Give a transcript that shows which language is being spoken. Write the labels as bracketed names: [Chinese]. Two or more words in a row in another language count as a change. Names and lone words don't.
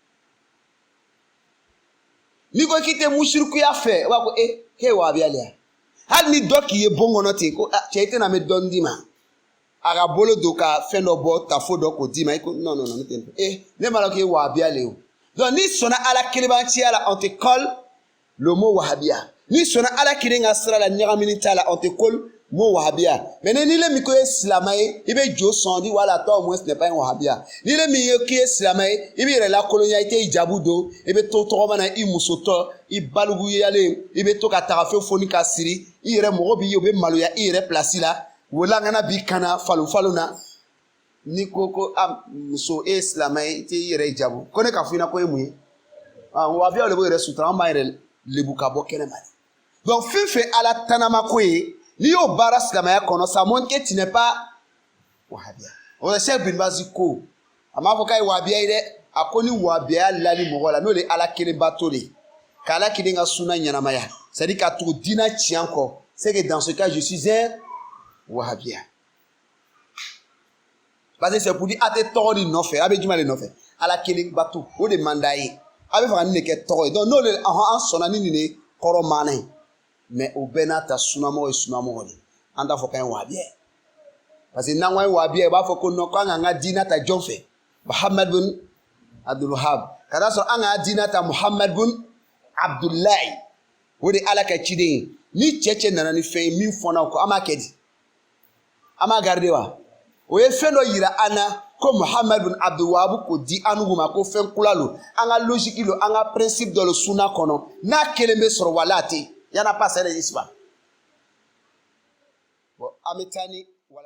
[Bambara] n'i ko k'i tɛ musirikuya fɛ o b'a ko k'e ye wahabiya le ya hali ni dɔ k'i ye bon kɔnɔ ten ko cɛ i tɛna mɛn dɔɔni d'i ma a ka bolo don ka fɛn dɔ bɔ tafo dɔ k'o d'i ma i ko [French] non non non [Bambara] ne tɛ ne m'a dɔn k'i ye wahabiya le o donc n'i sɔnna ala kelebanciya la [French] on te colle le mot [Bambara] wahabiya n'i sɔnna ala kelen ka sira la ɲagamini t'a la [French] on te colle mot [Bambara] wahabiya mais ni le min ko ye silamɛ ye i bɛ jo sɔn di wala [French] toi au moins ce n'est pas un [Bambara] wahabiya ni le min ye k'i ye silamɛ ye i bɛ yɛrɛ lakolonya i tɛ hijabu don i bɛ to tɔgɔma na i musotɔ i baluguyalen i bɛ to ka tagafe foni ka siri i yɛrɛ mɔgɔ b'i ye u bɛ maloya i yɛrɛ place la wolangana b'i kana falun na ni ko muso e ye silamɛ ye i tɛ i yɛrɛ hijabu ko ne ka fɔ i ɲɛna ko e mun ye wahabiyaw de b'o yɛrɛ sutura an b'a yɛrɛ lebu ka bɔ kɛnɛma donc fɛn fɛn ala tanama ko ye n'i y'o baara silamɛya kɔnɔ [French] ça montre que tu n'es pas [Bambara] wahabiya o la Cheikh bin Bazi ko a m'a fɔ k'a ye wahabiya ye dɛ a ko ni wahabiya lali mɔgɔ la n'o de ye ala kelen bato de ka ala kelen ka sunna ɲɛnamaya [French] c'est à dire [Bambara] ka tugu diina tiɲɛ kɔ [French] c'est que dans ce cas je suis un wahabiya parce que c'est pour dire [Bambara] a tɛ tɔgɔ de nɔfɛ a bɛ juma de nɔfɛ ala kelen bato o de man d'a ye a bɛ fɛ ka nin de kɛ tɔgɔ ye donc n'o de an sɔnna ni nin de kɔrɔ maana ye mais o bɛɛ n'a ta sunamɔgɔ ye sunamɔgɔ de an t'a fɔ k'an ye wahabiya ye parce que n'an ko an ye wahabiya ye u b'a fɔ ko non k'an k'an ka diina ta jɔn fɛ Mohamed bin Abdul Wahab ka d'a sɔrɔ an k'an ka diina ta Mohamed bin Abdullahi o de ye ala ka ciden ye ni cɛ nana ni fɛn ye min fɔnna o kɔ an b'a kɛ di an b'a garder wa o ye fɛn dɔ yira an na ko Mohamed bin Abdul Wahab ko di an ma ko fɛn kula lo an ka logique lo an ka principe dɔ lo sunna kɔnɔ n'a kelen bɛ sɔrɔ wala a tɛ yen. [French] Il n'y en a pas, c'est les histoires. Bon, Amitani.